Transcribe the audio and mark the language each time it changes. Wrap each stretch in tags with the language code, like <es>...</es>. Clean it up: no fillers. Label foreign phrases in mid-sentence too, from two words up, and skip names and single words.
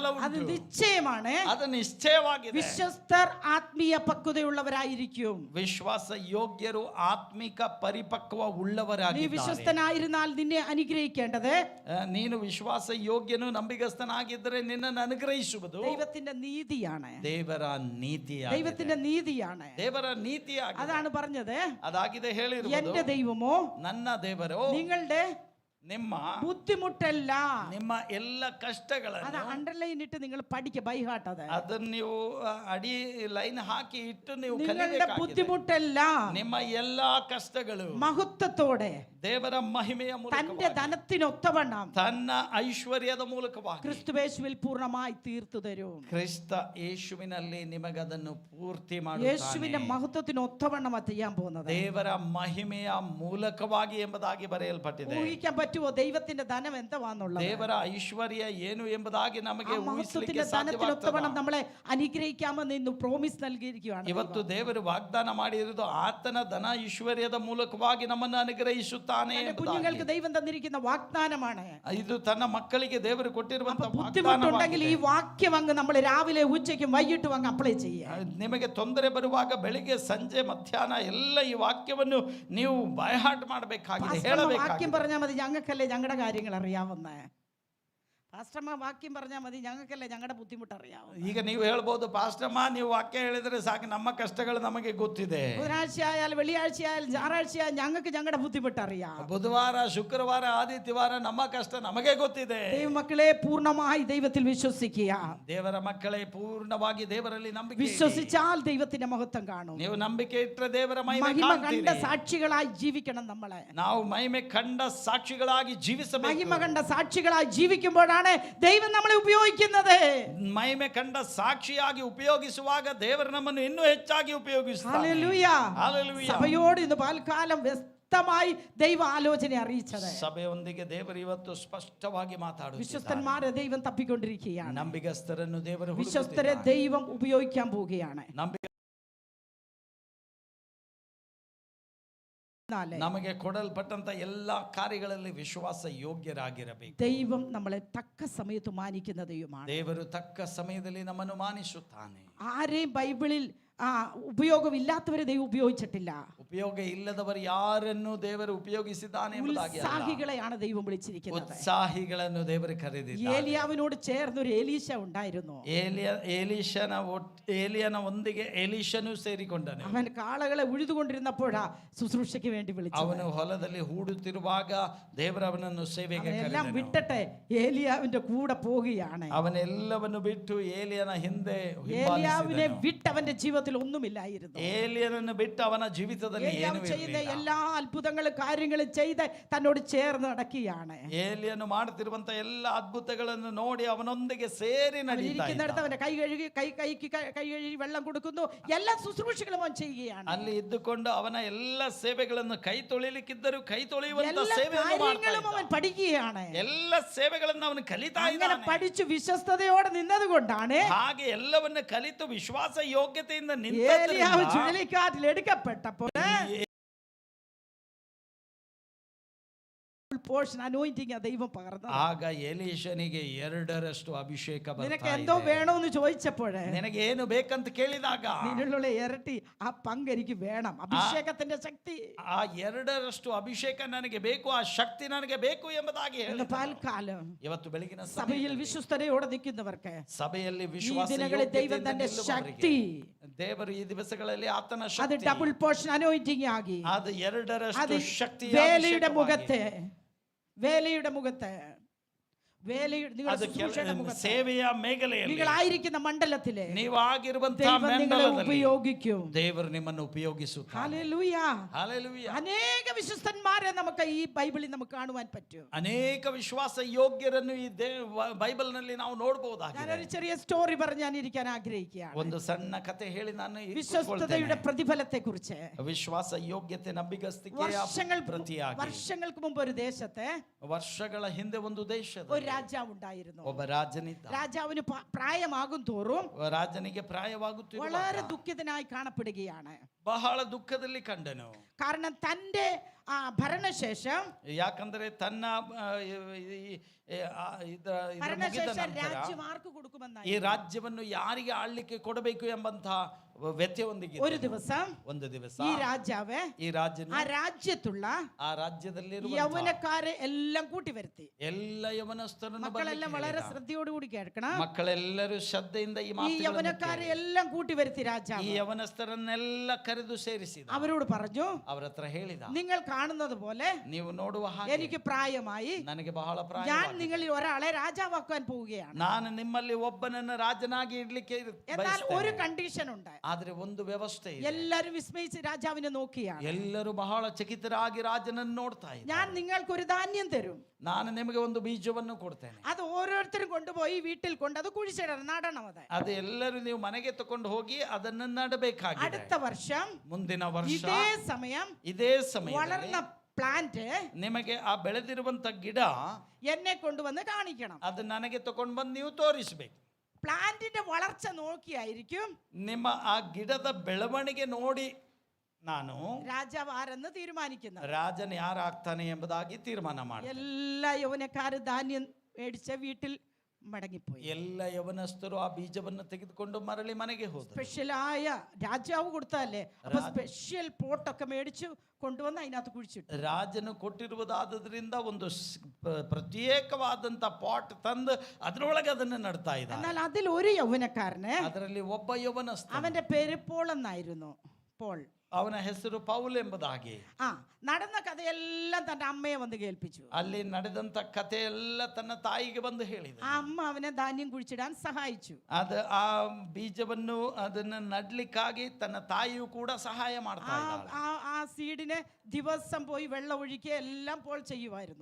<ml>അത്</ml> <kn>ಉಂಟು.</kn> <ml>നിശ്ചയമാണ്.</ml> <kn>ಅದು ನಿಶ್ಚಯವಾಗಿದೆ.</kn> <ml>വിശ്വസ്തർ ആത്മീയ പക്വതയുള്ളവരായിരിക്കും.</ml> <kn>ವಿಶ್ವಾಸ ಯೋಗ್ಯರು ಆತ್ಮಿಕ ಪರಿಪಕ್ವ</kn> <ml>നീ</ml> <kn>ಉಳ್ಳವರಾಗಿದ್ದಾರೆ.</kn> <ml>വിശ്വസ്തനായിരുന്നാൽ നിന്നെ അനുഗ്രഹിക്കേണ്ടത്</ml> <kn>ನೀನು ವಿಶ್ವಾಸ ಯೋಗ್ಯನು ನಂಬಿಗಸ್ತನಾಗಿದ್ದರೆ ನಿನ್ನನ್ನು ಅನುಗ್ರಹಿಸುವುದು</kn> <ml>ദൈവത്തിന്റെ നീതിയാണ്.</ml> <kn>ದೇವರ ನೀತಿಯಾಗಿದೆ.</kn> <ml>ദൈവത്തിന്റെ നീതിയാണ്.</ml> <kn>ದೇವರ ನೀತಿಯಾಗಿದೆ.</kn> <ml>അതാണ് പറഞ്ഞത്.</ml> <kn>ಅದಾಗಿದೆ ಹೇಳಿರುವುದು.</kn> <ml>എന്റെ ദൈവമോ</ml> <kn>ನನ್ನ ದೇವರು</kn> <ml>നിങ്ങളുടെ</ml> <kn>ನಿಮ್ಮ</kn> <ml>ബുദ്ധിമുട്ടല്ല.</ml> <kn>ನಿಮ್ಮ ಎಲ್ಲ</kn> <ml>അത്</ml> <kn>ಕಷ್ಟಗಳನ್ನು</kn> <ml>അണ്ടർലൈൻ ഇട്ട് നിങ്ങൾ പഠിക്കുക, ബൈഹാട്ടത്.</ml> <kn>ಅದನ್ನ ನೀವು ಅಡಿ ಲೈನ್ ಹಾಕಿ ಇಟ್ಟು ನೀವು</kn> <ml>നിങ്ങളുടെ</ml> <kn>ಕಲಿಬೇಕಾಗಿದೆ.</kn> <ml>ബുദ്ധിമുട്ടല്ല</ml> <kn>ನಿಮ್ಮ ಎಲ್ಲಾ ಕಷ್ಟಗಳು</kn> <ml>മഹത്വത്തോടെ</ml> <kn>ದೇವರ ಮಹಿಮೆಯ</kn> <ml>തന്റെ</ml> <kn>ಮೂಲಕ</kn> <ml>ധനത്തിനൊത്തവണ്ണം</ml> <kn>ತನ್ನ ಐಶ್ವರ್ಯದ ಮೂಲಕವಾಗಿ</kn> <ml>ക്രിസ്തുവേശുവിൽ പൂർണ്ണമായി തീർത്തു തരും.</ml> <kn>ಕ್ರಿಸ್ತ ಯೇಸುವಿನಲ್ಲಿ ನಿಮಗದನ್ನು ಪೂರ್ತಿ</kn> <ml>യേശുവിന്റെ</ml> <kn>ಮಾಡುತ್ತಾನೆ.</kn> <ml>മഹത്വത്തിനൊത്തവണ്ണം ചെയ്യാൻ പോകുന്നത്.</ml> <kn>ದೇವರ ಮಹಿಮೆಯ ಮೂಲಕವಾಗಿ ಎಂಬುದಾಗಿ ಬರೆಯಲ್ಪಟ್ಟಿದೆ.</kn> <ml>ഊഹിക്കാൻ പറ്റുമോ പറ്റുമോ ദൈവത്തിന്റെ ധനം എന്താന്നുള്ളത്?</ml> <kn>ದೇವರ ಐಶ್ವರ್ಯ ಏನು ಎಂಬುದಾಗಿ ನಮಗೆ ಊಹಿಸಲಿಕ್ಕೆ</kn> <ml>മഹത്വത്തിന്റെ ധനത്തിനൊത്തവണ്ണം</ml> <kn>ಸಾಧ್ಯವಾಗ್ತದಾ?</kn> <ml>നമ്മളെ അനുഗ്രഹിക്കാമെന്ന് ഇന്ന് പ്രോമിസ് നൽകിയിരിക്കുകയാണ്.</ml> <kn>ಇವತ್ತು ದೇವರು ವಾಗ್ದಾನ ಮಾಡಿರುವುದು ಆತನ ಧನ ಐಶ್ವರ್ಯದ ಮೂಲಕವಾಗಿ ನಮ್ಮನ್ನು ಅನುಗ್ರಹಿಸುತ್ತಾನೆ ಎಂಬುದಾಗಿ.</kn> <ml>കുഞ്ഞുങ്ങൾക്ക് ദൈവം തന്നിരിക്കുന്ന വാഗ്ദാനമാണ്.</ml> <kn>ಇದು ತನ್ನ ಮಕ್ಕಳಿಗೆ ದೇವರು ಕೊಟ್ಟಿರುವಂತಹ</kn> <ml>ബുദ്ധിമുട്ടുണ്ടെങ്കിൽ ഈ</ml> <kn>ವಾಗ್ದಾನವಾಗಿದೆ.</kn> <ml>വാക്യം അങ്ങ് നമ്മൾ രാവിലെ ഉച്ചയ്ക്കും വൈകിട്ടും അങ്ങ് അപ്ലൈ ചെയ്യുക.</ml> <kn>ನಿಮಗೆ ತೊಂದರೆ ಬರುವಾಗ ಬೆಳಿಗ್ಗೆ ಸಂಜೆ ಮಧ್ಯಾಹ್ನ ಎಲ್ಲ ಈ ವಾಕ್ಯವನ್ನು ನೀವು ಬೈಹಾರ್ಟ್ ಮಾಡಬೇಕಾಗಿದೆ,</kn> <ml>വാക്യം</ml> <kn>ಹೇಳಬೇಕಾಗಿದೆ.</kn> <ml>പറഞ്ഞാൽ മതി, ഞങ്ങൾക്കല്ലേ ഞങ്ങളുടെ കാര്യങ്ങൾ അറിയാവുന്നേ. പാസ്റ്റർമാർ വാക്യം പറഞ്ഞാൽ മതി, ഞങ്ങൾക്കല്ലേ ഞങ്ങളുടെ ബുദ്ധിമുട്ട് അറിയാവും.</ml> <kn>ಈಗ ನೀವು ಹೇಳ್ಬೋದು, ಪಾಸ್ಟರ್ಮ ನೀವು ವಾಕ್ಯ ಹೇಳಿದ್ರೆ ಸಾಕು, ನಮ್ಮ ಕಷ್ಟಗಳು ನಮಗೆ ಗೊತ್ತಿದೆ.</kn> <ml>ബുധനാഴ്ച ആയാലും വെള്ളിയാഴ്ച ആയാലും ഞായറാഴ്ച ആയാലും ഞങ്ങൾക്ക് ഞങ്ങളുടെ ബുദ്ധിമുട്ട് അറിയാം.</ml> <kn>ಬುಧವಾರ ಶುಕ್ರವಾರ ಆದಿತ್ಯವಾರ ನಮ್ಮ ಕಷ್ಟ ನಮಗೆ ಗೊತ್ತಿದೆ.</kn> <ml>ദൈവമക്കളെ പൂർണ്ണമായി ദൈവത്തിൽ വിശ്വസിക്കുക.</ml> <kn>ದೇವರ ಮಕ್ಕಳೇ ಪೂರ್ಣವಾಗಿ ದೇವರಲ್ಲಿ ನಂಬಿಕೆ ಇಡಿ.</kn> <ml>വിശ്വസിച്ചാൽ ദൈവത്തിന്റെ മഹത്വം കാണും.</ml> <kn>ನೀವು ನಂಬಿಕೆ ಇಟ್ಟರೆ ದೇವರ ಮಹಿಮೆ</kn> <ml>മഹിമ കണ്ട</ml> <kn>ಕಾಣ್ತೀರಿ.</kn> <ml>സാക്ഷികളായി ജീവിക്കണം നമ്മളെ.</ml> <kn>ನಾವು ಮಹಿಮೆ ಕಂಡ ಸಾಕ್ಷಿಗಳಾಗಿ ಜೀವಿಸಬೇಕು.</kn> <ml>മഹിമ കണ്ട സാക്ഷികളായി ജീവിക്കുമ്പോഴാണ് ദൈവം നമ്മളെ ഉപയോഗിക്കുന്നത്.</ml> <kn>ಮಹಿಮೆ ಕಂಡ ಸಾಕ್ಷಿಯಾಗಿ ಉಪಯೋಗಿಸುವಾಗ ದೇವರು ನಮ್ಮನ್ನು ಇನ್ನೂ ಹೆಚ್ಚಾಗಿ ಉಪಯೋಗಿಸುತ್ತಾನೆ.</kn> <ml>ഹല്ലേലൂയ.</ml> <kn>ಹಲ್ಲೆಲೂಯಾ.</kn> <ml>സഭയോട് ഇന്ന് പൽക്കാലം വ്യക്തമായി ദൈവ ആലോചന അറിയിച്ചത്.</ml> <kn>ಸಭೆಯೊಂದಿಗೆ ದೇವರು ಇವತ್ತು ಸ್ಪಷ್ಟವಾಗಿ ಮಾತಾಡುತ್ತಿದ್ದಾರೆ.</kn> <ml>വിശ്വസ്തന്മാരെ ദൈവം തപ്പിക്കൊണ്ടിരിക്കുകയാണ്.</ml> <kn>ನಂಬಿಗಸ್ತರನ್ನು ದೇವರು</kn> <ml>വിശ്വസ്തരെ</ml> <kn>ಹುಡುಕುತ್ತಿದ್ದಾನೆ.</kn> <ml>ദൈവം ഉപയോഗിക്കാൻ പോവുകയാണ്.</ml> <kn>ನಮಗೆ ಕೊಡಲ್ಪಟ್ಟಂತ ಎಲ್ಲಾ ಕಾರ್ಯಗಳಲ್ಲಿ ವಿಶ್ವಾಸ ಯೋಗ್ಯರಾಗಿರಬೇಕು.</kn> <ml>ദൈവം നമ്മളെ തക്ക സമയത്ത് മാനിക്കുന്ന ദൈവമാണ്.</ml> <kn>ದೇವರು ತಕ್ಕ ಸಮಯದಲ್ಲಿ ನಮ್ಮನ್ನು ಮಾನಿಸುತ್ತಾನೆ.</kn> <ml>ആരെയും ബൈബിളിൽ ഉപയോഗമില്ലാത്തവരെ ദൈവം ഉപയോഗിച്ചിട്ടില്ല.</ml> <kn>ಉಪಯೋಗ ಇಲ್ಲದವರು ಯಾರನ್ನು ದೇವರು ಉಪಯೋಗಿಸಿದ್ದಾನೆ ಎಂಬುದಾಗಿ ಅಲ್ಲ.</kn> <ml>ഉത്സാഹികളെയാണ് ദൈവം വിളിച്ചിരിക്കുന്നത്.</ml> <kn>ಉತ್ಸಾಹಿಗಳನ್ನು ದೇವರು ಕರೆದಿದ್ದಾನೆ.</kn> <ml>ഏലിയാവിനോട് ചേർന്ന് ഒരു എലീശ ഉണ്ടായിരുന്നു.</ml> <kn>ಏಲಿಯನ ಒಂದಿಗೆ ಎಲೀಷನು ಸೇರಿಕೊಂಡನು.</kn> <ml>അവൻ കാളകളെ ഉഴുതുകൊണ്ടിരുന്നപ്പോഴാ ശുശ്രൂഷയ്ക്ക് വേണ്ടി വിളിച്ചത്.</ml> <kn>ಅವನು ಹೊಲದಲ್ಲಿ ಹೂಡುತ್ತಿರುವಾಗ ದೇವರು ಅವನನ್ನು ಸೇವೆಗೆ</kn> <ml>എല്ലാം</ml> <kn>ಕರೆದನು.</kn> <ml>വിട്ടിട്ട് ഏലിയാവിന്റെ കൂടെ പോവുകയാണ്.</ml> <kn>ಅವನೆಲ್ಲವನ್ನು ಬಿಟ್ಟು ಏಲಿಯನ ಹಿಂದೆ</kn> <ml>ഏലിയാവിനെ</ml> <kn>ಹಿಂಬಾಲಿಸಿದನು.</kn> <ml>വിട്ട് അവന്റെ ജീവിതത്തിൽ ഒന്നുമില്ലായിരുന്നു.</ml> <kn>ಏಲಿಯನನ್ನು ಬಿಟ್ಟು ಅವನ ಜೀವಿತದಲ್ಲಿ</kn> <ml>ഏലിയാവ്</ml> <kn>ಏನೂ</kn> <ml>ചെയ്യുന്ന</ml> <kn>ಇರಲಿಲ್ಲ.</kn> <ml>എല്ലാ അത്ഭുതങ്ങളും കാര്യങ്ങളും ചെയ്ത് തന്നോട് ചേർന്ന് നടക്കുകയാണ്.</ml> <kn>ಏಲಿಯನು ಮಾಡುತ್ತಿರುವಂತ ಎಲ್ಲ ಅದ್ಭುತಗಳನ್ನು ನೋಡಿ ಅವನೊಂದಿಗೆ ಸೇರಿ ನಡೀತಾ</kn> <ml>ഇരിക്കുന്നിടത്ത്</ml> <kn>ಇದ್ದ.</kn> <ml>അവന്റെ കൈ കഴുകി വെള്ളം കൊടുക്കുന്നു. എല്ലാ ശുശ്രൂഷകളും അവൻ ചെയ്യുകയാണ്.</ml> <kn>ಅಲ್ಲಿ ಇದ್ದುಕೊಂಡು ಅವನ ಎಲ್ಲ ಸೇವೆಗಳನ್ನು ಕೈ ತೊಳಿಲಿಕ್ಕಿದ್ದರೂ ಕೈ ತೊಳೆಯುವಂತ</kn> <ml>എല്ലാ</ml> <kn>ಸೇವೆಯನ್ನು ಮಾಡ್ತಾ</kn> <ml>കാര്യങ്ങളും അവൻ</ml> <kn>ಇದ್ದ.</kn> <ml>പഠിക്കുകയാണ്.</ml> <kn>ಎಲ್ಲ ಸೇವೆಗಳನ್ನು ಅವನು ಕಲಿತಾ</kn> <ml>അങ്ങനെ</ml> <kn>ಇದ್ದಾನೆ.</kn> <ml>പഠിച്ചു വിശ്വസ്തയോടെ നിന്നത് കൊണ്ടാണ്</ml> <kn>ಹಾಗೆ ಎಲ್ಲವನ್ನ ಕಲಿತು ವಿಶ್ವಾಸ ಯೋಗ್ಯತೆಯಿಂದ</kn> <ml>ഏലിയാവ്</ml> <kn>ನಿಂತ</kn> <ml>ചുഴലിക്കാറ്റിൽ എടുക്കപ്പെട്ടപ്പോൾ</ml> <en>portion anointing</en> <ml>ദൈവം പകർന്നു.</ml> <kn>ಆಗ ಎಲೀಷನಿಗೆ 2ರಷ್ಟು ಅಭಿಷೇಕ</kn> <ml>നിനക്ക്</ml> <kn>ಬರ್ತಾ</kn> <ml>എന്തോ</ml> <kn>ಇದೆ.</kn> <ml>വേണമെന്ന് ചോദിച്ചപ്പോഴേ</ml> <kn>ನಿನಗೆ ಏನು ಬೇಕಂತ ಕೇಳಿದಾಗ</kn> <ml>നിന്നുള്ള ഇരട്ടി ആ പങ്ക് എനിക്ക് വേണം. അഭിഷേകത്തിന്റെ ശക്തി</ml> <kn>ಆ 2ರಷ್ಟು ಅಭಿಷೇಕ ನನಗೆ ಬೇಕು, ಆ ಶಕ್ತಿ ನನಗೆ ಬೇಕು ಎಂಬುದಾಗಿ</kn> <ml>ഇന്ന്</ml> <kn>ಹೇಳಿದ.</kn> <ml>പാൽക്കാലം</ml> <kn>ಇವತ್ತು ಬೆಳಗಿನ</kn> <ml>സഭയിൽ</ml> <kn>ಸಮಯದಲ್ಲಿ</kn> <ml>വിശ്വസ്തയോടെ നിൽക്കുന്നവർക്ക്</ml> <kn>ಸಭೆಯಲ್ಲಿ</kn> <ml>ഈ</ml> <kn>ವಿಶ್ವಾಸ</kn> <ml>ദിനങ്ങളിൽ ദൈവം</ml> <kn>ಯೋಗ್ಯತೆಯಿಂದ</kn> <ml>തന്റെ</ml> <kn>ನಿಲ್ಲುವವರಿಗೆ</kn> <ml>ശക്തി</ml> <kn>ದೇವರು ಈ ದಿವಸಗಳಲ್ಲಿ ಆತನ</kn> <ml>അത്</ml> <kn>ಶಕ್ತಿ,</kn> <en>double portion anointing</en> <ml>ആകി.</ml> <kn>ಅದು 2ರಷ್ಟು</kn> <ml>അത്</ml> <kn>ಶಕ್ತಿ</kn> <ml>വേലയുടെ മുഖത്ത് നിങ്ങളുടെ</ml> <kn>ಅದು</kn> <ml>ശുശ്രൂഷയുടെ മുഖത്ത്</ml> <kn>ಸೇವೆಯ ಮೇಘಲೆಯಲ್ಲಿ</kn> <ml>നിങ്ങളായിരിക്കുന്ന മണ്ഡലത്തിലെ</ml> <kn>ನೀವಾಗಿರುವಂತಹ</kn> <ml>ദൈവം നിങ്ങളെ</ml> <kn>ಮಂಡಲದಲ್ಲಿ</kn> <ml>ഉപയോഗിക്കും.</ml> <kn>ದೇವರು ನಿಮ್ಮನ್ನು ಉಪಯೋಗಿಸುತ್ತಾನೆ.</kn> <ml>ഹല്ലേലൂയ.</ml> <kn>ಹಲ್ಲೆಲೂಯ.</kn> <ml>അനേക വിശ്വസ്തന്മാരെ നമുക്ക് ഈ ബൈബിളിൽ നമുക്ക് കാണുവാൻ പറ്റും.</ml> <kn>ಅನೇಕ ವಿಶ್ವಾಸ ಯೋಗ್ಯರನ್ನು ಈ ಬೈಬಲ್ ನಲ್ಲಿ ನಾವು ನೋಡಬಹುದಾಗಿದೆ.</kn> <ml>ഞാനൊരു ചെറിയ സ്റ്റോറി പറഞ്ഞാൻ ഇരിക്കാൻ ആഗ്രഹിക്കുകയാണ്.</ml> <kn>ಒಂದು ಸಣ್ಣ ಕಥೆ ಹೇಳಿ ನಾನು</kn> <ml>വിശ്വസ്തതയുടെ പ്രതിഫലത്തെ കുറിച്ച്.</ml> <kn>ವಿಶ್ವಾಸ ಯೋಗ್ಯತೆ ನಂಬಿಗಸ್ತಿಕೆಯ ಪ್ರತಿಯಾಗಿ</kn> <ml>വർഷങ്ങൾക്ക് മുമ്പ് ഒരു ദേശത്തെ</ml> <kn>ವರ್ಷಗಳ ಹಿಂದೆ ಒಂದು ದೇಶದ</kn> <ml>ഒരു രാജാവ് ഉണ്ടായിരുന്നു.</ml> <kn>ಒಬ್ಬ ರಾಜನಿದ್ದ.</kn> <ml>രാജാവിന് പ്രായമാകും തോറും</ml> <kn>ರಾಜನಿಗೆ ಪ್ರಾಯವಾಗುತ್ತಿರುವ</kn> <ml>വളരെ ദുഃഖിതനായി കാണപ്പെടുകയാണ്.</ml> <kn>ಬಹಳ ದುಃಖದಲ್ಲಿ ಕಂಡನು.</kn> <ml>കാരണം തന്റെ ഭരണശേഷം</ml> <kn>ಯಾಕಂದ್ರೆ ತನ್ನ</kn> <ml>ഭരണശേഷം രാജ്യം ആർക്ക് കൊടുക്കുമെന്നായി.</ml> <kn>ಈ ರಾಜ್ಯವನ್ನು ಯಾರಿಗೆ ಆಳ್ಲಿಕ್ಕೆ ಕೊಡಬೇಕು ಎಂಬಂತಹ ವ್ಯತ್ಯೆಯೊಂದಿಗೆ</kn> <ml>ഒരു ദിവസം</ml> <kn>ಒಂದು ದಿವಸ</kn> <ml>ഈ രാജാവ്</ml> <kn>ಈ ರಾಜನು</kn> <ml>ആ രാജ്യത്തുള്ള</ml> <kn>ಆ ರಾಜ್ಯದಲ್ಲಿರುವ</kn> <ml>യൗവനക്കാരെ എല്ലാം കൂട്ടി വരുത്തി.</ml> <kn>ಎಲ್ಲ ಯವನಸ್ಥರನ್ನು</kn> <ml>മക്കളെല്ലാം വളരെ ശ്രദ്ധയോടുകൂടി കേൾക്കണം.</ml> <kn>ಮಕ್ಕಳೆಲ್ಲರೂ ಶ್ರದ್ಧೆಯಿಂದ ಈ</kn> <ml>ഈ</ml> <kn>ಮಾತುಗಳನ್ನು</kn> <ml>യൗവനക്കാരെ എല്ലാം കൂട്ടി വരുത്തി</ml> <kn>ಈ</kn> <ml>രാജാവ്</ml> <kn>ಯವನಸ್ಥರನ್ನೆಲ್ಲ ಕರೆದು ಸೇರಿಸಿದ.</kn> <ml>അവരോട് പറഞ്ഞു,</ml> <kn>ಅವರ ಹತ್ರ ಹೇಳಿದ,</kn> <ml>നിങ്ങൾ കാണുന്നത് പോലെ</ml> <kn>ನೀವು ನೋಡುವ ಹಾಗೆ</kn> <ml>എനിക്ക് പ്രായമായി,</ml> <kn>ನನಗೆ ಬಹಳ ಪ್ರಾಯ,</kn> <ml>ഞാൻ നിങ്ങളിൽ ഒരാളെ രാജാവാക്കാൻ പോവുകയാണ്.</ml> <kn>ನಾನು ನಿಮ್ಮಲ್ಲಿ ಒಬ್ಬನನ್ನು ರಾಜನಾಗಿ ಇಡ್ಲಿಕ್ಕೆ</kn> <ml>എന്നാൽ ഒരു കണ്ടീഷൻ ഉണ്ട്.</ml> <kn>ಆದ್ರೆ ಒಂದು ವ್ಯವಸ್ಥೆ ಇದೆ.</kn> <ml>എല്ലാരും വിസ്മയിച്ച് രാജാവിനെ നോക്കിയാണ്.</ml> <kn>ಎಲ್ಲರೂ ಬಹಳ ಚಕಿತರಾಗಿ ರಾಜನನ್ನು ನೋಡ್ತಾ ಇದ್ದಾರೆ.</kn> <ml>ഞാൻ നിങ്ങൾക്ക് ഒരു ധാന്യം തരും,</ml> <kn>ನಾನು ನಿಮಗೆ ಒಂದು ಬೀಜವನ್ನು ಕೊಡ್ತೇನೆ,</kn> <ml>അത് ഓരോരുത്തരും കൊണ്ടുപോയി വീട്ടിൽ കൊണ്ട് അത് കുഴിച്ചിടണം, നടണം.</ml> <kn>ಅದು ಎಲ್ಲರೂ ನೀವು ಮನೆಗೆ ತಕೊಂಡು ಹೋಗಿ ಅದನ್ನು ನಡಬೇಕಾಗಿದೆ.</kn> <ml>അടുത്ത വർഷം</ml> <kn>ಮುಂದಿನ ವರ್ಷ</kn> <ml>ഇതേ സമയം</ml> <kn>ಇದೇ ಸಮಯದಲ್ಲಿ</kn> <ml>വളർന്ന പ്ലാന്റ്</ml> <kn>ನಿಮಗೆ ಆ ಬೆಳೆದಿರುವಂತ ಗಿಡ</kn> <ml>എന്നെ കൊണ്ടുവന്ന് കാണിക്കണം.</ml> <kn>ಅದು ನನಗೆ ತಗೊಂಡು ಬಂದು ನೀವು ತೋರಿಸ್ಬೇಕು.</kn> <ml>പ്ലാന്റിന്റെ വളർച്ച നോക്കിയായിരിക്കും</ml> <kn>ನಿಮ್ಮ ಆ ಗಿಡದ ಬೆಳವಣಿಗೆ ನೋಡಿ ನಾನು</kn> <ml>രാജാവ് ആരെന്ന് തീരുമാനിക്കുന്നത്.</ml> <kn>ರಾಜನ ಯಾರಾಗ್ತಾನೆ ಎಂಬುದಾಗಿ ತೀರ್ಮಾನ ಮಾಡಿ</kn> <ml>എല്ലാ യൗവനക്കാരും ധാന്യം മേടിച്ച വീട്ടിൽ മടങ്ങിപ്പോയി.</ml> <kn>ಎಲ್ಲ ಯವನಸ್ಥರು ಆ ಬೀಜವನ್ನು ತೆಗೆದುಕೊಂಡು ಮರಳಿ ಮನೆಗೆ ಹೋದರು.</kn> <ml>സ്പെഷ്യലായ രാജാവ് കൊടുത്തല്ലേ, അപ്പൊ</ml> <en>special potokke</en> <ml>മേടിച്ചു കൊണ്ടുവന്ന് അതിനകത്ത് കുഴിച്ചിട്ടു.</ml> <kn>ರಾಜನು ಕೊಟ್ಟಿರುವುದಾದ್ರಿಂದ ಒಂದು ಪ್ರತ್ಯೇಕವಾದಂತ ಪಾಟ್ ತಂದು ಅದರೊಳಗೆ ಅದನ್ನು ನಡ್ತಾ ಇದ್ದ.</kn> <ml>എന്നാൽ അതിൽ ഒരു യൗവനക്കാരന്,</ml> <kn>ಅದರಲ್ಲಿ ಒಬ್ಬ ಯವನಸ್ಥ,</kn> <ml>അവന്റെ പേര് പോൾ എന്നായിരുന്നു. പോൾ,</ml> <kn>ಅವನ ಹೆಸರು ಪೌಲ್ ಎಂಬುದಾಗಿ.</kn> <ml>നടന്ന കഥയെല്ലാം തന്റെ അമ്മയെ വന്ന് കേൾപ്പിച്ചു.</ml> <kn>ಅಲ್ಲಿ ನಡೆದಂತ ಕಥೆ ಎಲ್ಲ ತನ್ನ ತಾಯಿಗೆ ಬಂದು ಹೇಳಿದ.</kn> <ml>ആ അമ്മ അവനെ ധാന്യം കുഴിച്ചിടാൻ സഹായിച്ചു.</ml> <kn>ಅದು ಆ ಬೀಜವನ್ನು ಅದನ್ನ ನಡ್ಲಿಕ್ಕಾಗಿ ತನ್ನ ತಾಯಿಯು ಕೂಡ ಸಹಾಯ ಮಾಡ್ತಾ ಇದ್ದಾಳೆ.</kn> <ml>ആ സീഡിനെ ദിവസം പോയി വെള്ളം ഒഴിക്കുക എല്ലാം പോൾ ചെയ്യുമായിരുന്നു.</ml>